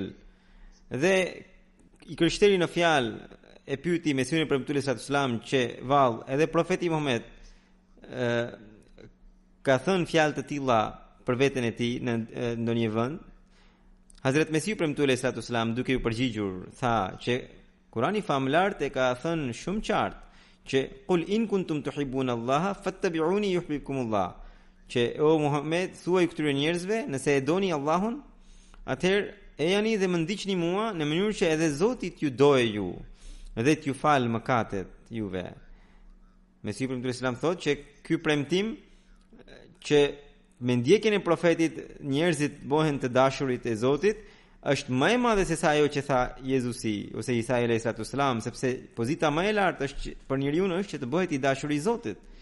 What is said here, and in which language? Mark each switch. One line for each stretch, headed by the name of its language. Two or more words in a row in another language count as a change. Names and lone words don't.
Albanian: Dhe I kryshteri në fjalë e pyeti Mesiun e premtuar
Arabic: صلى الله عليه وسلم
Albanian: që vallë edhe profeti Muhammed ka thënë fjalë të tilla për veten e tij në ndonjë vend. Hazrat Mesiu premtuari
Arabic: صلى الله عليه وسلم
Albanian: duke u përgjigjur tha që Kurani famlar e ka thënë shumë qartë që
Arabic: قل إن كنتم تحبون الله فاتبعوني يحببكم الله.
Albanian: Që o Muhammed, thuaj këtyre njerëzve, nëse e doni Allahun, atëherë e jani dhe më ndiqni mua në mënyrë që edhe Zoti t'ju doje ju dhe t'ju fal mëkatet juve. Mesiu premtuari
Arabic: صلى الله عليه وسلم
Albanian: thotë që ky premtim që me ndjekjen e profetit njerëzit bëhen të dashurit e Zotit është më e madhe se sa ajo që tha Jezusi ose Isa
Arabic: عليه السلام,
Albanian: sepse pozita më e lartë është për njeriu është që të bëhet I dashur I Zotit.